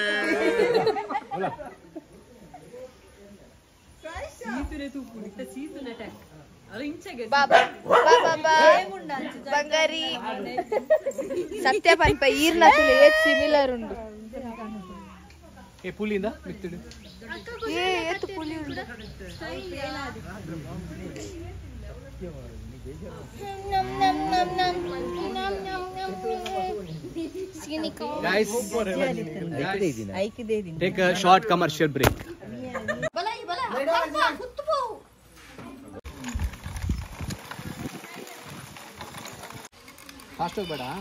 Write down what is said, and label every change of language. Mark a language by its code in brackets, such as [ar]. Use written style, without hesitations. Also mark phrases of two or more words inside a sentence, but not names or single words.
[tcy] ಬಂಗಾರಿ ಸತ್ಯ ಪನ್ಪ ಈರ್ನ ಸಿಮಿಲರ್ ಉಂಡು ಏ ಪುಲಿಂದ ಮಿತ್ತಿಡು ಎತ್ತು ಪುಲಿ ಉಂಡು [en] Guys, take a short commercial break. [kn] Fast ಹೋಗ್ಬೇಡ.